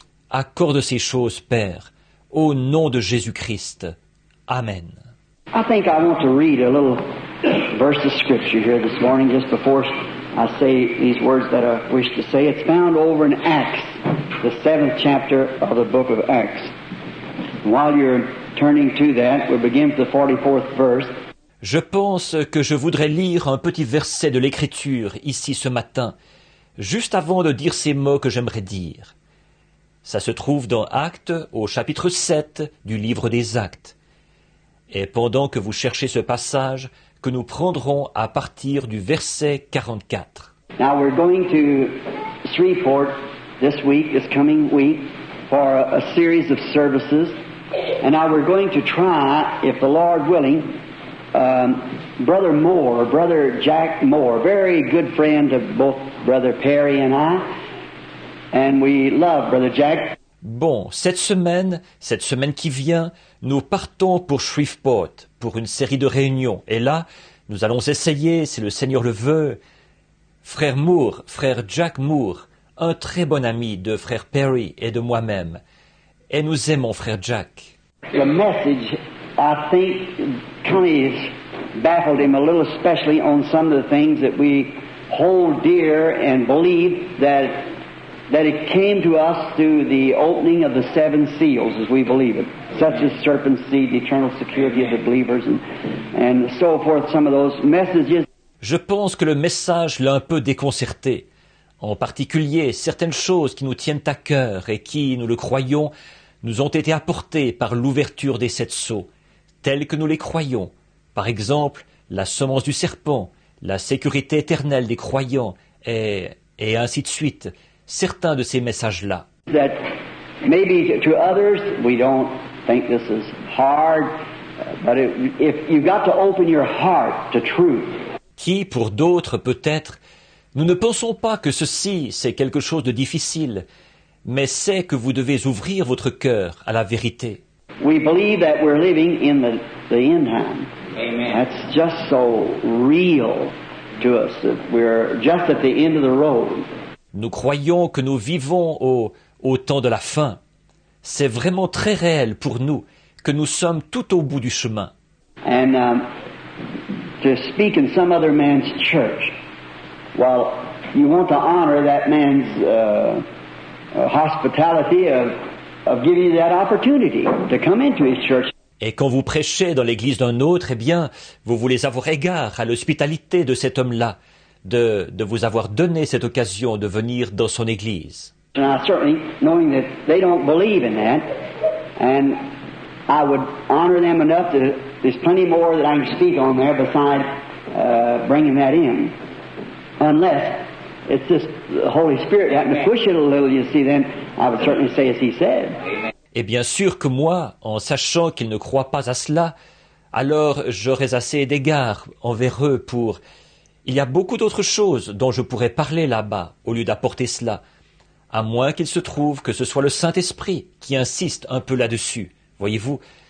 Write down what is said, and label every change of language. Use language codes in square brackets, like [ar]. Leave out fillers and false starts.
[fr] Accorde ces choses, Père, au nom de Jésus-Christ. Amen. [en] I think I want to read a little verse of Scripture here this morning just before I say these words that I wish to say. It's found over in Acts, the 7th chapter of the book of Acts. And while you're turning to that, we'll begin with the 44th verse. [fr] Je pense que je voudrais lire un petit verset de l'Écriture ici ce matin, juste avant de dire ces mots que j'aimerais dire. Ça se trouve dans Actes au chapitre 7 du livre des Actes. Et pendant que vous cherchez ce passage, que nous prendrons à partir du verset 44. [en] Now we're going to Shreveport this coming week, for a series of services. And now we're going to try, if the Lord willing, Brother Jack Moore, very good friend of both Brother Perry and I, and we love Brother Jack. [fr] Bon, cette semaine qui vient, nous partons pour Shreveport, pour une série de réunions. Et là, nous allons essayer, si le Seigneur le veut, frère Jack Moore, un très bon ami de frère Perry et de moi-même. Et nous aimons frère Jack. [en] The message, I think, kind of baffled him a little, especially on some of the things that we hold dear and believe that it came to us through the opening of the seven seals, as we believe it, such as serpent seed, the eternal security of the believers, and so forth, some of those messages. [fr] Je pense que le message l'a un peu déconcerté. En particulier, certaines choses qui nous tiennent à cœur et qui, nous le croyons, nous ont été apportées par l'ouverture des 7 sceaux, telles que nous les croyons. Par exemple, la semence du serpent, la sécurité éternelle des croyants, et ainsi de suite. Certains de ces messages-là. [en] That maybe to others we don't think this is hard, but if you've got to open your heart to truth. [fr] Qui, pour d'autres, peut-être, nous ne pensons pas que ceci, c'est quelque chose de difficile, mais c'est que vous devez ouvrir votre cœur à la vérité. [en] We believe that we're living in the end time. Amen. That's just so real to us that we're just at the end of the road. [fr] Nous croyons que nous vivons au temps de la fin. C'est vraiment très réel pour nous que nous sommes tout au bout du chemin. [en] And to speak in some other man's church, well, you want to honor that man's hospitality of giving you that opportunity to come into his church. [fr] Et quand vous prêchez dans l'église d'un autre, eh bien, vous voulez avoir égard à l'hospitalité de cet homme-là, de vous avoir donné cette occasion de venir dans son église. [en] And certainly, knowing that they don't believe in that, and I would honor them enough that there's plenty more that I can speak on there besides bringing that in. Unless it's just the Holy Spirit having to push it a little, you see, then I would certainly say as he said. [fr] Et bien sûr que moi, en sachant qu'ils ne croient pas à cela, alors j'aurais assez d'égard envers eux pour... Il y a beaucoup d'autres choses dont je pourrais parler là-bas, au lieu d'apporter cela, à moins qu'il se trouve que ce soit le Saint-Esprit qui insiste un peu là-dessus, voyez-vous.